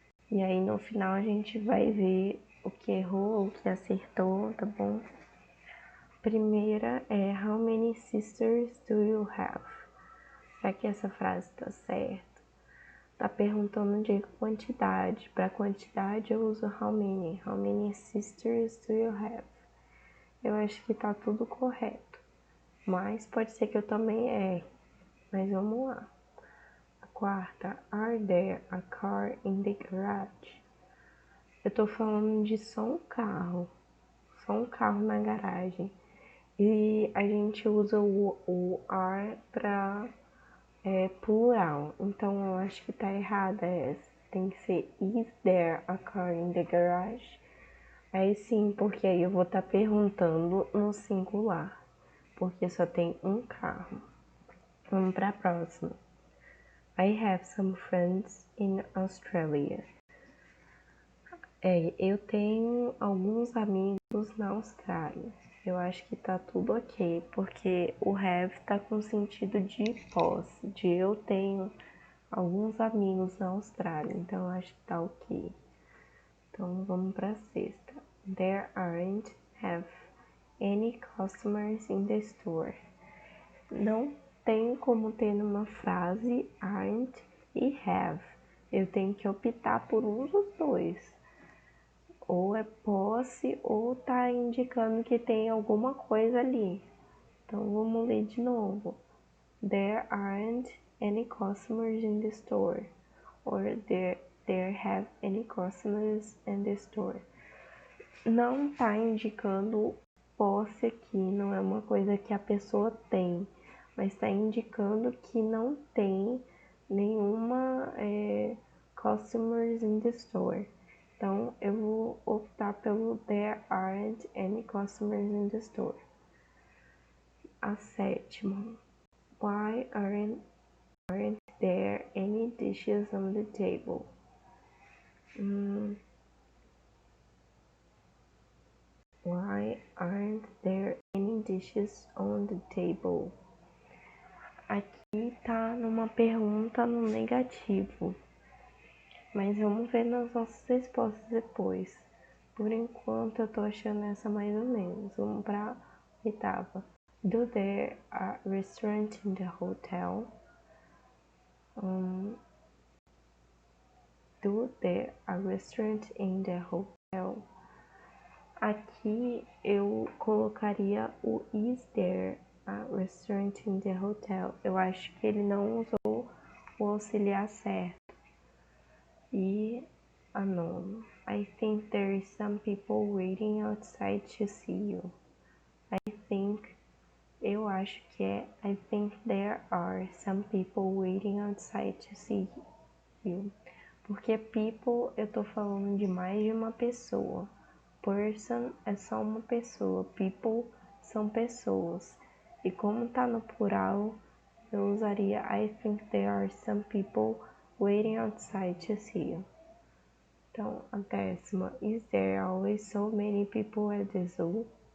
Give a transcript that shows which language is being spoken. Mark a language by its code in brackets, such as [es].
[pt] E aí no final a gente vai ver o que errou, o que acertou, tá bom? Primeira é [en] How many sisters do you have? [pt] Será que essa frase tá certa? Tá perguntando de quantidade. Para quantidade eu uso how many. [en] How many sisters do you have? [pt] Eu acho que tá tudo correto. Mas pode ser que eu também erre. Mas vamos lá. A quarta. [en] Are there a car in the garage? [pt] Eu tô falando de só um carro. Só um carro na garagem. E a gente usa o are para plural, então eu acho que tá errada essa. Tem que ser [en] Is there a car in the garage? [pt] Aí sim, porque aí eu vou estar perguntando no singular, porque só tem um carro. Vamos para a próxima. [en] I have some friends in Australia. [pt] Eu tenho alguns amigos na Austrália. Eu acho que tá tudo ok, porque o have tá com sentido de posse, de eu tenho alguns amigos na Austrália, então eu acho que tá ok. Então vamos para a sexta. [en] There aren't have any customers in the store. [pt] Não tem como ter numa frase aren't e have. Eu tenho que optar por um dos dois. Ou é posse ou tá indicando que tem alguma coisa ali. Então vamos ler de novo. [en] There aren't any customers in the store. Or there have any customers in the store. [pt] Não tá indicando posse aqui, não é uma coisa que a pessoa tem, mas está indicando que não tem nenhuma [en] customers in the store. [pt] Então eu vou optar pelo [en] there aren't any customers in the store. [pt] A sétima. [en] Why aren't there any dishes on the table? Why aren't there any dishes on the table? [pt] Aqui tá numa pergunta no negativo, mas vamos ver nas nossas respostas depois. Por enquanto eu tô achando essa mais ou menos. Vamos pra oitava. [en] Do there a restaurant in the hotel? Do there a restaurant in the hotel? [pt] Aqui eu colocaria o [en] is there a restaurant in the hotel. [pt] Eu acho que ele não usou o auxiliar certo. E a nona. [en] I think there is some people waiting outside to see you. [pt] Eu acho que é [en] I think there are some people waiting outside to see you. [pt] Porque people eu tô falando de mais de uma pessoa. Person é só uma pessoa. People são pessoas. E como tá no plural, eu usaria [en] I think there are some people waiting outside to see you. [pt] Então, a décima. [en] Is there always so many people at the zoo?